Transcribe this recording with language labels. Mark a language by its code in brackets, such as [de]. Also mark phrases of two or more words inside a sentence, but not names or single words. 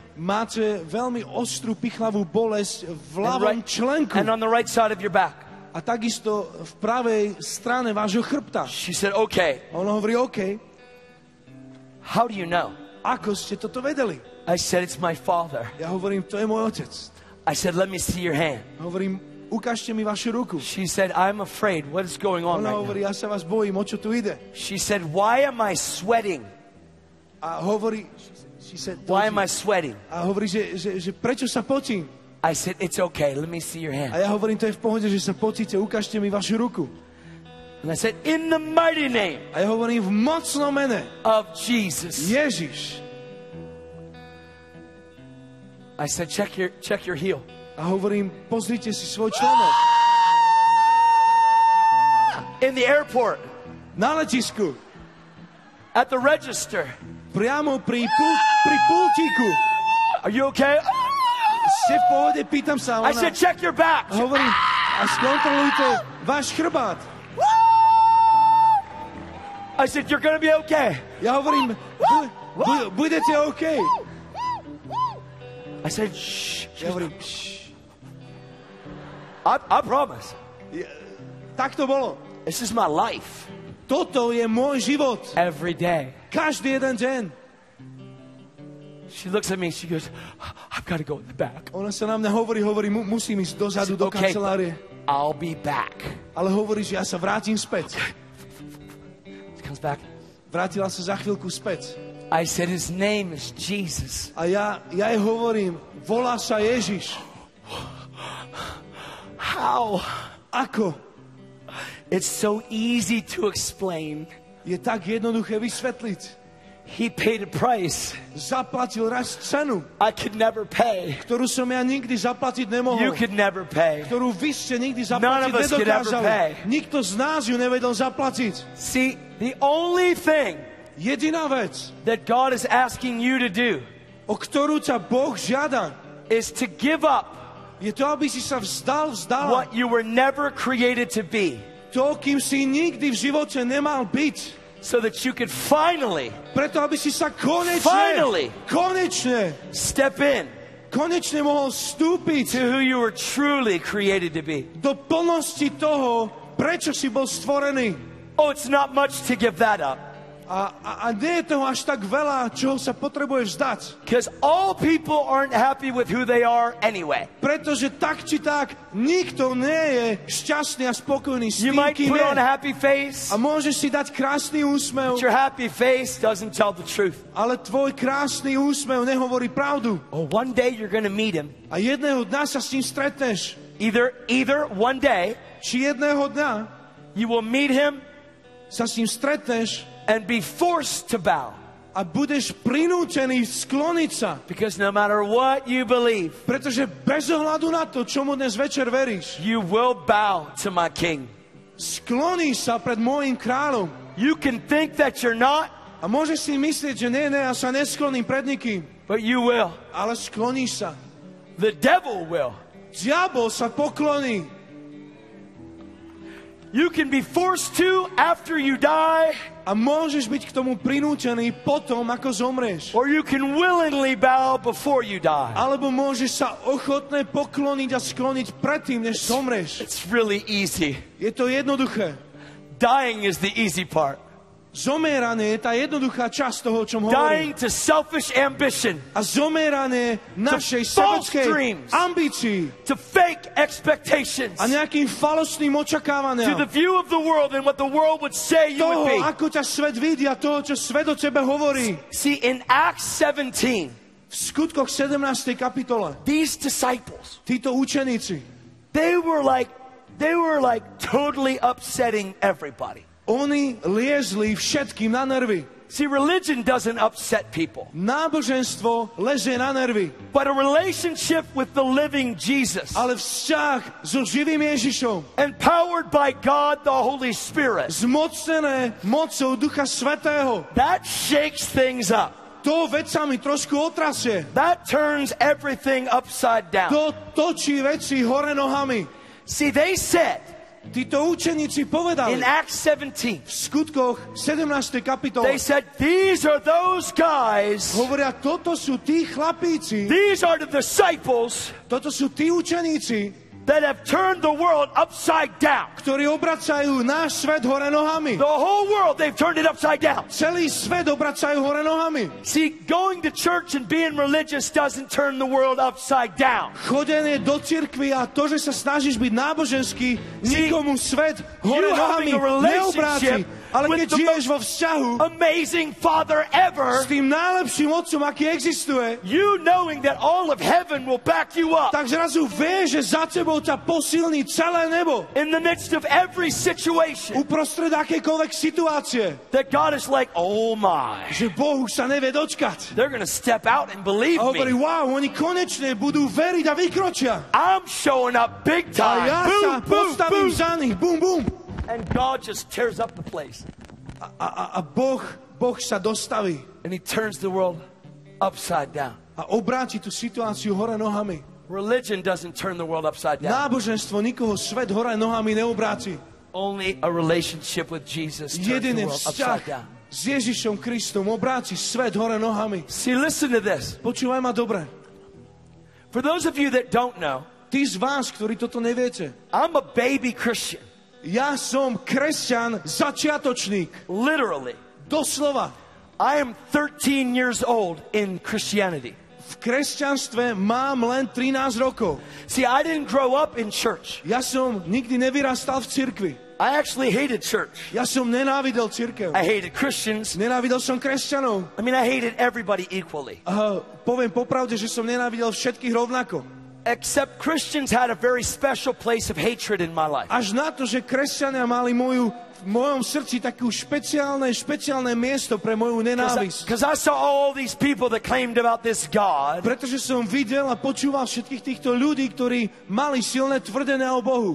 [sk] máte veľmi ostrú pichlavú bolesť v [en] and, [sk] ľavom členku [en] and on the right side of your back. [sk] a takisto v pravej strane vášho chrbta. [en] She said, okay, [sk] A ona hovorí, OK, [en] how do you know? [sk] ako ste toto vedeli? [en] I said, it's my father. [sk] Ja hovorím, to je môj otec. [en] I said, let me see your hand. [sk] A hovorím, ukážte mi vašu ruku. [en] She said, I'm afraid. What is going on [sk] Ona [en] right [sk] hovorí, [en] now? [sk] ja sa vás bojím, o čo tu ide? [en] She said, why am I sweating? [sk] A hovorí, [en] Why am I sweating? [sk] a hovorí, že prečo sa potím? [en] I said, it's okay. Let me see your [sk] A [en] hand. [sk] ja hovorím, to je v pohode, že sa potíte, ukážte mi vašu ruku. [en] And I said, in the mighty name [sk] A ja hovorím, v mocnom mene [en] of Jesus. [sk] Ježiš. [en] I said, check your heel. [sk] A hovorím, pozrite si svoj členok. [en] in the airport, [sk] na letisku, [en] at the register. [sk] priamo pri pultíku. [en] Are you okay? [sk] Ste v pohode, pýtam sa. [en] I said, check your back. [sk] Hovorím, a skontrolujte váš chrbát. [en] I said, you're going to be okay. [sk] Ja hovorím, budete OK. [en] I said, shh. [sk] Ja hovorím, šš. [en] I promise. [sk] Tak to bolo. [en] This is my life. [sk] Toto je môj život. [en] Every day. [sk] Každý jeden deň. [en] She looks at me, she goes, I've got to go in the back. [sk] Ona sa na mňa hovorí, musím ísť dozadu do [en] Okay, [sk] kancelárie. [en] I'll be back. [sk] Ale hovorí, že ja sa vrátim späť. [en] She comes back. [sk] Vrátila sa za chvíľku späť. [en] I said, his name is Jesus. [sk] A ja jej hovorím, volá sa Ježiš. [en] How? [sk] Ako? [en] It's so easy to explain. [sk] Je tak jednoduché vysvetliť. [en] He paid a price [sk] Zaplatil raz cenu, [en] I could never pay. [sk] ktorú som ja nikdy zaplatiť nemohol. [en] You could never pay. [sk] Ktorú vy ste nikdy [en] None [sk] zaplatiť [en] of us could ever [sk] nedokázali. [en] pay. [sk] Nikto z nás ju nevedel zaplatiť. [en] See, the only thing [sk] Jediná vec, [en] that God is asking you to do [sk] o ktorú ťa Boh žiada, [en] is to give up [sk] je to, aby si sa vzdala [en] what you were never created to be, [sk] to, kým si nikdy v živote nemal byť. [en] so that you could finally [sk] Preto, aby si sa [en] Finally. [sk] konečne [en] step in [sk] mohol vstúpiť [en] to who you were truly created to be. [sk] do plnosti toho, prečo si bol stvorený. [en] Oh, it's not much to give that up. [sk] A nie je toho až tak veľa, čoho sa potrebuješ vzdať. [en] Because all people aren't happy with who they are anyway. [sk] Pretože tak či tak, nikto nie je šťastný a spokojný s [en] You [sk] tým, [en] might [sk] kým [en] put [sk] je. [en] on a happy face, [sk] A môžeš si dať krásny úsmev, [en] but your happy face doesn't tell the truth. [sk] ale tvoj krásny úsmev nehovorí pravdu. [en] Oh, one day you're going to meet him. [sk] A jedného dňa sa s ním stretneš. [en] Either one day [sk] Či jedného dňa [en] you will meet him [sk] sa s ním stretneš [en] and be forced to bow. [sk] a budeš prinútený skloniť sa. [en] Because no matter what you believe, [sk] Pretože bez ohľadu na to, čomu dnes večer veríš, [en] you will bow to my King. [sk] skloníš sa pred môjim kráľom. [en] You can think that you're not, [sk] A môžeš si myslieť, že nie, ja sa neskloním pred nikým. [en] but you will. [sk] Ale skloníš sa. [en] The devil will. [sk] Diabol sa pokloní. [en] You can be forced to after you die, [sk] A môžeš byť k tomu prinútený potom, ako zomrieš. [en] or you can willingly bow before you die. [sk] Alebo môžeš sa ochotne pokloniť a skloniť predtým, než zomrieš. [en] It's really easy. [sk] Je to jednoduché. [en] Dying is the easy part. [sk] Zomieranie je tá jednoduchá časť toho, o čom hovorím. [en] Dying to selfish ambition, [sk] A zomieranie našej [en] false [sk] sebeckej [en] dreams. [sk] ambícii [en] to fake expectations, [sk] a nejakým falošným [en] to [sk] očakávaniam [en] the view of the world and what the world would say you would [sk] toho, [en] be. [sk] ako ťa svet vidí a toho, čo svet o tebe hovorí. [en] See, in Acts 17, [sk] V skutkoch 17. kapitole [en] these disciples, [sk] títo učeníci, [en] they were like totally upsetting everybody. [sk] oni liezli všetkým na nervy. [en] See, religion doesn't upset people, [sk] Náboženstvo lezie na nervy, [en] but a relationship with the living Jesus, [sk] ale vzťah so živým Ježišom, [en] empowered by God the Holy Spirit, [sk] zmocnené mocou Ducha Svätého, [en] that shakes things up. [sk] to vecami trošku otrasie. [en] That turns everything upside down. [sk] To točí veci hore nohami. [en] See, they said [sk] Títo učeníci povedali [en] in Acts 17, [sk] v skutkoch 17. kapitole, [en] they said, these are those guys, [sk] hovoria, toto sú tí chlapíci, [en] these are the disciples [sk] toto sú tí učeníci, [en] that have turned the world upside down. [sk] ktorí obracajú náš svet hore nohami. [en] The whole world, they've turned it upside down. [sk] Celý svet obracajú hore nohami. [en] See, going to church and being religious doesn't turn the world upside down. [sk] Chodenie do cirkvi a to, že sa snažíš byť náboženský, [en] See, [sk] nikomu svet hore [en] you [sk] nohami [en] having a [sk] neobráci. [en] relationship [sk] Ale [en] with [sk] keď [en] the [sk] žiješ vo vzťahu [en] Amazing Father [sk] s [en] ever, [sk] tým najlepším otcom, aký existuje, [en] you knowing that all of heaven will back you up [sk] tak zrazu vieš, že za tebou ťa posilní celé nebo. [en] in the midst of every situation. [sk] Uprostred akejkoľvek situácie. [en] That God is like, oh my, [sk] Že Boh už sa nevie dočkať. [en] they're going to step out and believe [sk] A hovorí, [en] me. [sk] wow, oni konečne budú veriť a vykročia. [en] I'm showing up big [sk] A [en] time. [sk] ja sa Boom, boom, postavím boom. za nich. Bum, bum. [en] And God just tears up the place. [sk] A Boh sa dostaví [en] And he turns the world upside down. [sk] a obráti tú situáciu hore nohami. [en] Religion doesn't turn the world upside down. [sk] Náboženstvo nikoho svet hore nohami neobráti. [en] Only a relationship with Jesus turns the [sk] Jediný [en] world [sk] vzťah [en] upside down. [sk] s Ježišom Kristom obráti svet hore nohami. [en] See, listen to this. [sk] Počúvaj ma dobre. [en] For those of you that don't know, [sk] Tí z vás, ktorí toto neviete, [en] I'm a baby Christian. [sk] ja som kresťan začiatočník. [en] Literally. [sk] Doslova. [en] I am 13 years old in Christianity. [sk] V kresťanstve mám len 13 rokov. [en] See, I didn't grow up in church. [sk] Ja som nikdy nevyrastal v cirkvi. [en] I actually hated church. [sk] Ja som nenávidel cirkev. [en] I hated Christians. [sk] Nenávidel som kresťanov. [en] I mean, I hated everybody equally. [sk] Poviem popravde, že som nenávidel všetkých rovnako. [en] Except Christians had a very special place of hatred in my life. [sk] Až na to, že kresťania mali v mojom srdci takú špeciálne miesto pre moju nenávisť. [en] Because I saw all these people that claimed about this God. [sk] Pretože som videl a počúval všetkých týchto ľudí, ktorí mali silné tvrdené o Bohu.